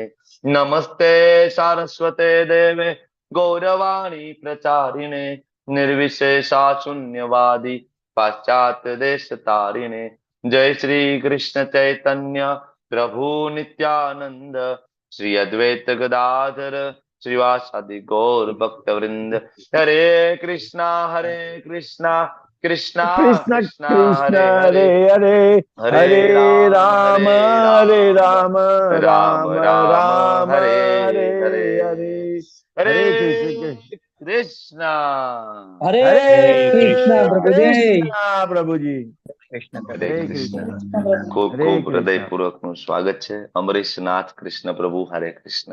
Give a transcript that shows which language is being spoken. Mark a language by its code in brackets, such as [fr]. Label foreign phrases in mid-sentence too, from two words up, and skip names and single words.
[sa] नमस्ते सारस्वते देवे गौरवाणी प्रचारिणे निर्विशेषा शून्यवादी पाश्चात्य देश तारिणे. जय श्री कृष्ण चैतन्य प्रभु नित्यानंद श्री अद्वैत गदाधर श्रीवासादि गौर भक्त वृंद. हरे कृष्णा कृष्णा કૃષ્ણ कृष्णा કૃષ્ણ हरे हरे હરે હરે हरे રામ હરે રામ राम રામ राम રામ हरे હરે हरे હરે. हरे હરે કૃષ્ણ कृष्णा. હરે હરે [gu] કૃષ્ણ પ્રભુજી. કૃષ્ણ પ્રભુજી. [sa] કૃષ્ણ હરે હરે કૃષ્ણ. કૃષ્ણ [gu] ખૂબ [sa] હરે [gu] ખૂબ [sa] કૃષ્ણ. [gu] હૃદયપૂર્વક નું સ્વાગત છે. અમરીશનાથ કૃષ્ણ પ્રભુ, હરે કૃષ્ણ.